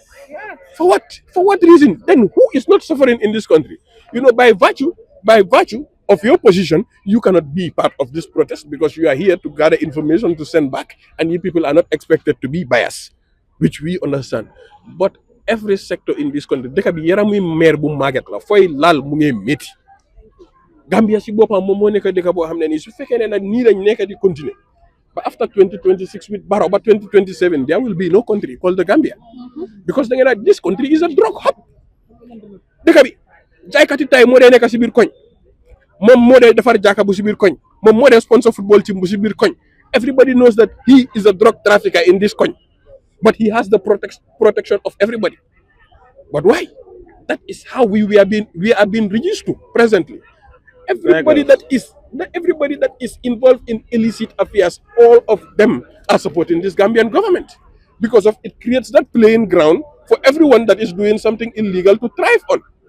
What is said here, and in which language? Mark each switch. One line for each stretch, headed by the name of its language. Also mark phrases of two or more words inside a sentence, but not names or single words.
English: For what? For what reason? Then who is not suffering in this country? You know, by virtue of your position, you cannot be part of this protest because you are here to gather information to send back, and you people are not expected to be biased, which we understand. But every sector in this country,
Wolof: deka bi yaramuy maire bu maget la foy lal mu ngi metti. Gambia si bopam mom mo nek deka bo xamne ni su fekkene nak ni lañ nek di continuer.
English: But after 2026 with Barrow, but 2027 there will be no country called the Gambia. Because this country is a drug hub.
Wolof: Deka bi jaykati tay mo de nek ci bir koñ. Mom mo de defar jaka bu ci bir koñ. Mom mo de
English: sponsor football team
Wolof: bu ci bir koñ.
English: Everybody knows that he is a drug trafficker in this koñ. But he has the protection of everybody. But why? That is how we are being reduced to presently. Everybody that is involved in illicit affairs, all of them are supporting this Gambian government because of it creates that playing ground for everyone that is doing something illegal to thrive on.